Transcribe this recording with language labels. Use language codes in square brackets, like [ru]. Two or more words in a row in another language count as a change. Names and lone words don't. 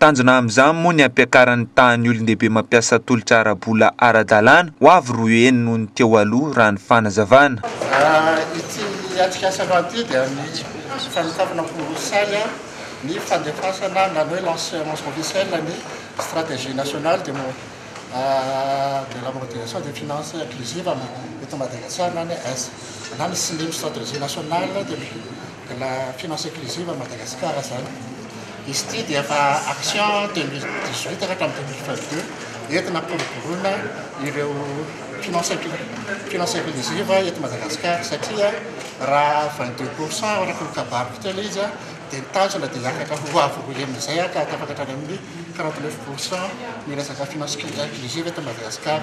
[mg] Tanjona amin'izany moa ny ampiakaran'ny tany olon-dehibe mampiasa tolotra arabola ara-dalàna ho avy roa eny noho ny teo aloha raha ny fanazavana. Ity atrikasa aloha ity dia ny fanokafana porosala ny fandefasana na hoe [fr] lancement officiel [mg] ny [fr] stratégie nationale de la modernisation des finances inclusives [mg] eto Madagascar na ny na ny SNIM [fr] stratégie nationale de la finance inclusive à Madagascar [mg] zany. izy ity dia efa action 2018 ka hatramin'ny 2022 entina kolokoloana ireo [fr] finance inclusive [mg] eto Madagasikara satria raha 22% arakolokabariko telo izy dia mitazona dia hiakatra ho avory amin'izay ka afaka hatrany amin'ny 49% ny resaka [fr] finance inclusive [mg] eto Madagasikara.